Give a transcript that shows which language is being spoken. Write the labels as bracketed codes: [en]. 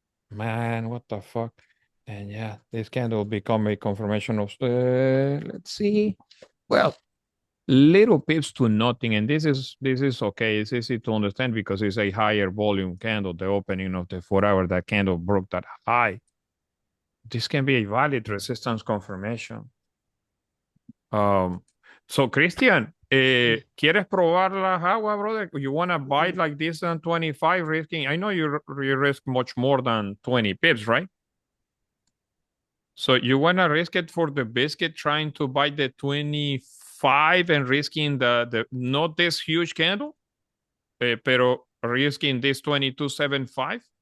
[en] Man, what the fuck? And yeah, this candle become a confirmation of, let's see. Well, little pips to nothing. And this is okay. It's easy to understand because it's a higher volume candle. The opening of the 4 hour, that candle broke that high. This can be a valid resistance confirmation. [es] So Christian, ¿quieres probar las aguas, brother? [en] You want to buy like this on 25 risking? I know you risk much more than 20 pips, right? So you want to risk it for the biscuit, trying to buy the 25 and risking the not this huge candle, pero risking this 22.75?